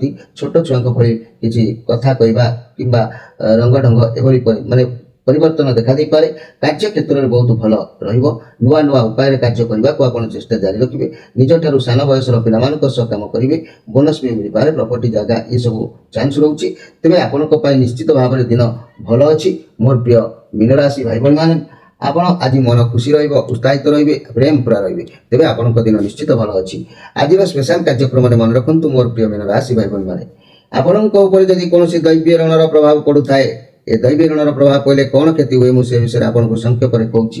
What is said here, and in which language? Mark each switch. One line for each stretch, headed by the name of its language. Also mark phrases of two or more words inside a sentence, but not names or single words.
Odia: ଛୋଟ ଛୁଆଙ୍କ ଭଳି କିଛି କଥା କହିବା କିମ୍ବା ରଙ୍ଗ ଢଙ୍ଗ ଏଭଳି ମାନେ ପରିବର୍ତ୍ତନ ଦେଖାଦେଇପାରେ। କାର୍ଯ୍ୟକ୍ଷେତ୍ରରେ ବହୁତ ଭଲ ରହିବ। ନୂଆ ନୂଆ ଉପାୟରେ କାର୍ଯ୍ୟ କରିବାକୁ ଆପଣ ଚେଷ୍ଟା ଜାରି ରଖିବେ। ନିଜଠାରୁ ସାନ ବୟସର ପିଲାମାନଙ୍କ ସହ କାମ କରିବେ। ବୋନସ୍ ବି ମିଳିପାରେ, ପ୍ରପର୍ଟି ଜାଗା ଏସବୁ ଚାନ୍ସ ରହୁଛି। ତେବେ ଆପଣଙ୍କ ପାଇଁ ନିଶ୍ଚିତ ଭାବରେ ଦିନ ଭଲ ଅଛି। ମୋର ପ୍ରିୟ ମୀନ ରାଶି ଭାଇ ଭାଇ ମୈଁନେ ଆପଣ ଆଜି ମନ ଖୁସି ରହିବ, ଉତ୍ସାହିତ ରହିବେ, ପ୍ରେମ ପୁରା ରହିବେ, ତେବେ ଆପଣଙ୍କ ଦିନ ନିଶ୍ଚିତ ଭଲ ଅଛି। ଆଜିର ସ୍ପେଶାଲ କାର୍ଯ୍ୟକ୍ରମରେ ମନେ ରଖନ୍ତୁ ମୋର ପ୍ରିୟ ମୀନ ରାଶି ଭାଇ ଭଉଣୀମାନେ, ଆପଣଙ୍କ ଉପରେ ଯଦି କୌଣସି ଦୈବ୍ୟ ଋଣର ପ୍ରଭାବ ପଡୁଥାଏ, ଏ ଦୈବ୍ୟ ଋଣର ପ୍ରଭାବ ପଡ଼ିଲେ କ'ଣ କ୍ଷତି ହୁଏ ମୁଁ ସେ ବିଷୟରେ ଆପଣଙ୍କୁ ସଂକ୍ଷେପରେ କହୁଛି।